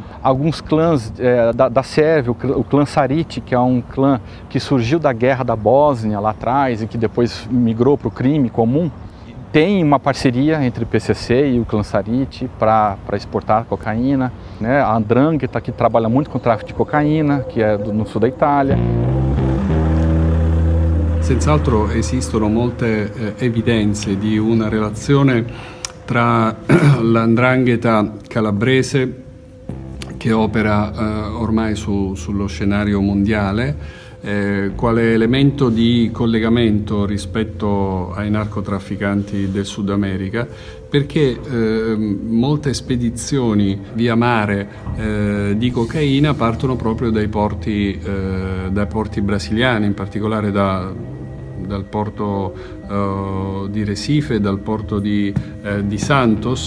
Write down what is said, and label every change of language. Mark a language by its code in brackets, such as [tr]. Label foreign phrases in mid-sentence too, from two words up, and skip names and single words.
[pt] Alguns clãs da Sérvia, o clã Sarite, que é um clã que surgiu da guerra da Bósnia lá atrás e que depois migrou para o crime comum, tem uma parceria entre o PCC e o clã Sarite para exportar cocaína, né? A 'Ndrangheta, que trabalha muito com o tráfico de cocaína, que é no sul da Itália. [it] Senz'altro esistono molte evidenze di una relazione tra l''ndrangheta calabrese, che opera ormai sullo scenario mondiale, quale elemento di collegamento rispetto ai narcotrafficanti del Sud America, perché molte spedizioni via mare di cocaina partono proprio dai porti brasiliani, in particolare dal porto di Recife, dal porto di Santos.